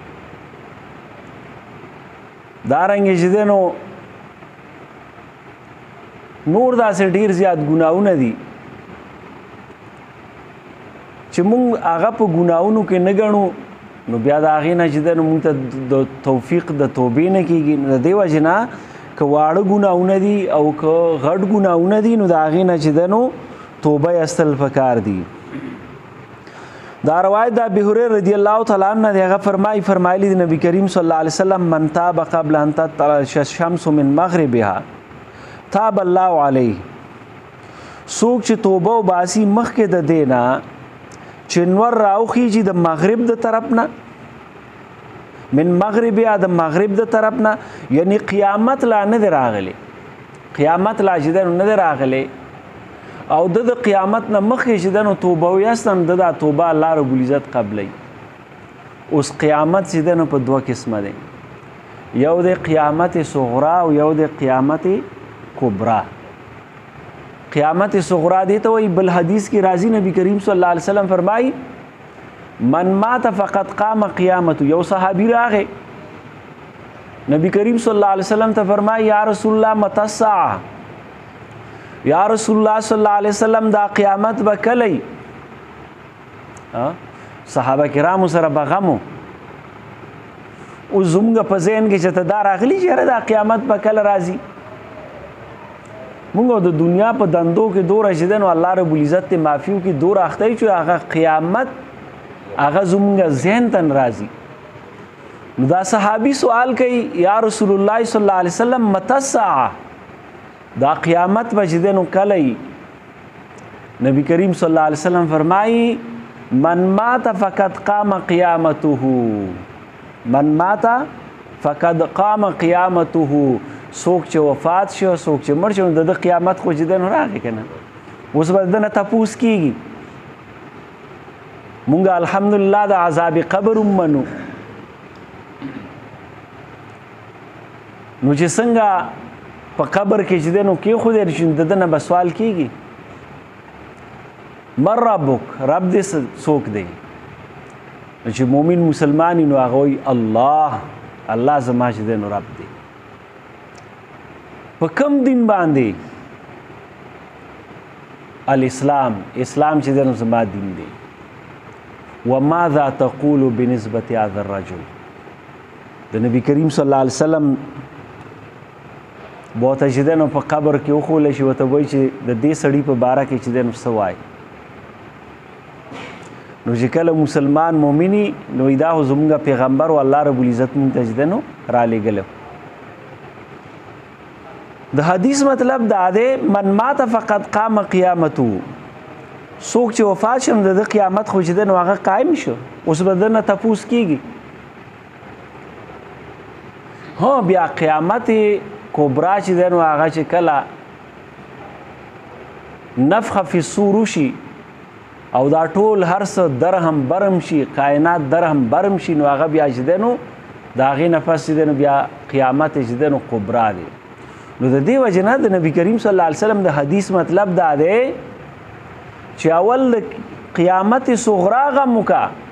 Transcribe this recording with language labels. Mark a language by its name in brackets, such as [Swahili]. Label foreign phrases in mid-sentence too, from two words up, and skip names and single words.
[Pashto] دارنګې چې دی نو نور داسې ډېر زیات ګناهونه دي چې مونږ هغه په ګناهونو کې نه ګڼو، نو بیا د هغې نه چې دی نو مونږ ته د توفیق د توبې نه کېږي. نو د دې وجې نه که واړه ګناهونه دي او که غټ ګناهونه دي، نو د هغې نه چې دی نو توبه ایستل پکار دي. دا روایت د ابي هريره [Arabic] رضی الله تعالی عنه [Pashto] دی، هغه فرمایلی دی نبی کریم [Arabic] صلی الله علیه وسلم من تاب قبل ان تطلع الشمس من مغربها تاب الله علیه. [Pashto] څوک چې توبه وباسي مخکې د دې نه چې نور راوخیږي د مغرب د طرف نه، [Arabic] من مغربها [Pashto] د مغرب د طرف نه، یعنی قیامت لا نه دی راغلی، قیامت لا چې دی نو نه دی راغلی، او د قیامت نه مخکې چې دی نو توبه ویستن، د دا توبه [Arabic] الله رب العزت [Pashto] قبلی. اوس قیامت چې دی نو په دوه قسمه دی، یو دی قیامت صغرا او یو دی قیامت کبرا. قیامت صغرا دی ته وایي. بل حدیث کې راځي نبی کریم [Arabic] صلی الله علیه وسلم فرمایي من مات فقد قام قیامته. [Pashto] یو صحابي راغی نبی کریم [Arabic] صلی الله علیه وسلم [Pashto] ته فرمایي [Arabic] یا رسول الله متى الساعه، یا رسول الله صلی الله علیه وسلم [Pashto] دا قیامت به کله؟ صحابه کرامو سره به غم و. اوس زموږ په ذهن کې چې ته دا راغلي چې یاره دا قیامت به کله راځي. مونږ د دنیا په دندو کې دوره چې دی نو [Arabic] الله رب العزت [Pashto] ته معافي وکړي، دوره اخته یو چې هغه قیامت هغه زموږ ذهن ته رازي. نو دا صحابي سوال کوي [Arabic] یا رسول الله صلی الله علیه وسلم متى الساعه، [Pashto] دا قیامت به چې دی نو کله یي؟ [Arabic] نبی کریم صلی الله علیه وسلم فرمایي من مات فقد قام قیامته، من مات فقد قام قیامته. [Pashto] څوک چې وفات شو، څوک چې مړ شو، د قیامت خو چې دی نو راغی که نه. اوس به دنه تپوس کیږي مونږ الحمدلله د عذاب قبر منو نو چې څنګه په قبر کې چې دی نو کېښودی شي د ده نه به سوال کېږي [Arabic] من ربک [Pashto] رب دې څوک دی چې مؤمن مسلمان نو هغه وایي الله زما چې دی نو رب دی په کم دین باندې الاسلام چې دی نو زما دین دی [Arabic] وماذا تقول بنسبة هذا الرجل [Pashto] د نبی کریم [Arabic] صلی الله علیه وسلم [Pashto] بہت چې دی نو په قبر کې وښولی شي ورته وایي چې د دې سړي په باره کې چې دی نو څه وایي نو چې کله مسلمان مؤمني نو دا خو زموږ پیغمبر و [Arabic] الله رب العزت [Pashto] مونږ ته چې دی نو رالیږلی د حدیث مطلب دا دی [Arabic] من مات فقد قام قیامته [Pashto] څوک چې وفات شم د ده قیامت خو چې دی نو هغه قایم شو اوس به ده نه تپوس کېږي بیا قیامت کبرا چې دی نو هغه چې کله [Arabic] نفخه فی الصور [Pashto] وشي او دا ټول هر څه درهم برم شي کائنات درهم برم شي نو هغه بیا چې دی نو د هغې نفس چې دی نو بیا قیامت چې دی نو کبرا دی نو د دې وجې نه د نبي کریم [Arabic] صلی الله علیه وسلم [Pashto] د حدیث مطلب دا دی چې اول قیامت صغرا غم وکړه